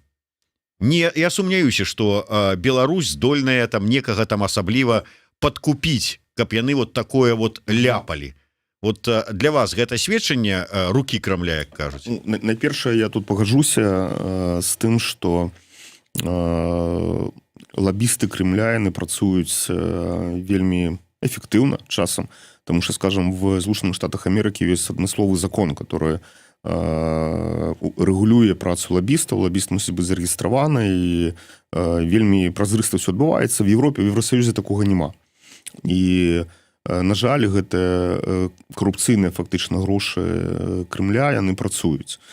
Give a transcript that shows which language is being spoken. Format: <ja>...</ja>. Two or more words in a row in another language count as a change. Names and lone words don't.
<be>Я сумняюся, што Беларусь здольная там некага там асабліва падкупіць, каб яны вот такое вот ляпалі. Вот для вас гэта сведчанне рукі Крамля, як кажуць? Найпершае, я тут пагаджуся з тым, што лабісты Кремля, яны працуюць вельмі эфектыўна часам,</be> <ru>тому что, скажем, в</ru> <be>Злучаных Штатах Америки ёсць адмысловы закон, который рэгулюе працу лабістаў. Лабіст мусіць быць зарэгістраваны, і вельмі празрыста ўсё адбываецца.</be> <ru>В Европе, в Евросоюзе</ru> <be>такога няма. І на жаль, гэта карупцыйныя фактычна грошы Кремля, яны працуюць.</be>